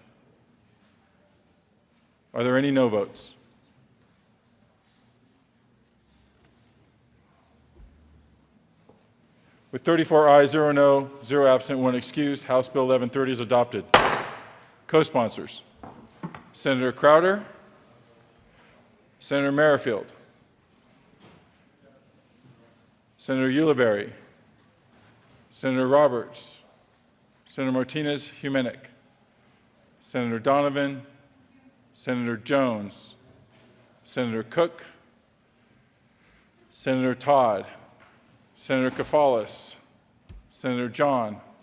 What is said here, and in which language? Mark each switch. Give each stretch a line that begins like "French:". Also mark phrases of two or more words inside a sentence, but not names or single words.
English: Are there any no votes? With 34 ayes, 0 no, 0 absent, 1 excused, House Bill 1130 is adopted. Co-sponsors: Senator Crowder, Senator Merrifield, Senator Ulibarri, Senator Roberts, Senator Martinez-Humenick, Senator Donovan, Senator Jones, Senator Cook, Senator Todd, Senator Kafalis, Senator John,